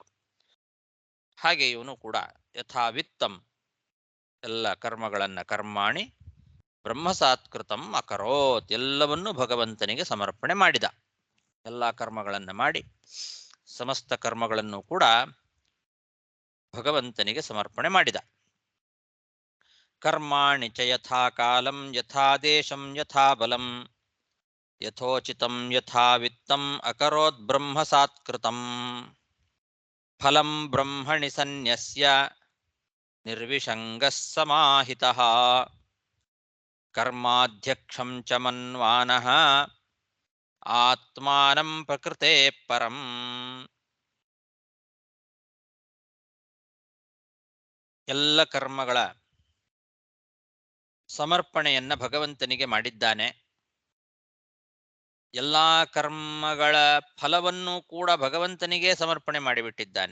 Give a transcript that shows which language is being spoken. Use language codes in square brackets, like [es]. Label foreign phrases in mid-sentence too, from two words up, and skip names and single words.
[kn] ಹಾಗೆ ಇವನು ಕೂಡ [sa] ಯಥಾ ವಿತ್ತಂ [kn] ಎಲ್ಲ ಕರ್ಮಗಳನ್ನು [sa] ಕರ್ಮಾಣಿ ಬ್ರಹ್ಮಸಾತ್ಕೃತಂ ಅಕರೋತ್, [kn] ಎಲ್ಲವನ್ನೂ ಭಗವಂತನಿಗೆ ಸಮರ್ಪಣೆ ಮಾಡಿದ. ಎಲ್ಲ ಕರ್ಮಗಳನ್ನು ಮಾಡಿ ಸಮಸ್ತ ಕರ್ಮಗಳನ್ನು ಕೂಡ ಭಗವಂತನಿಗೆ ಸಮರ್ಪಣೆ ಮಾಡಿದ. [sa] ಕರ್ಮಾಣಿ ಚ ಯಥಾ ಕಾಲಂ ಯಥಾ ದೇಶಂ ಯಥಾ ಬಲಂ ಯಥೋಚಿತಂ ಯಥಾ ವಿತ್ತಂ ಅಕರೋತ್ ಬ್ರಹ್ಮಸಾತ್ಕೃತಂ ಫಲಂ ಬ್ರಹ್ಮಣಿ ಸನ್ಯಸ್ಯ ನಿರ್ವಿಷಂಗಃ ಸಮಾಹಿತಃ ಕರ್ಮಾಧ್ಯಕ್ಷಂ ಚ ಮನ್ವಾನಃ ಆತ್ಮಾನಂ ಪ್ರಕೃತೆ ಪರಂ. [kn] ಎಲ್ಲ ಕರ್ಮಗಳ ಸಮರ್ಪಣೆಯನ್ನ ಭಗವಂತನಿಗೆ ಮಾಡಿದ್ದಾನೆ. ಎಲ್ಲಾ ಕರ್ಮಗಳ ಫಲವನ್ನು ಕೂಡ ಭಗವಂತನಿಗೆ ಸಮರ್ಪಣೆ ಮಾಡಿಬಿಟ್ಟಿದ್ದಾನೆ.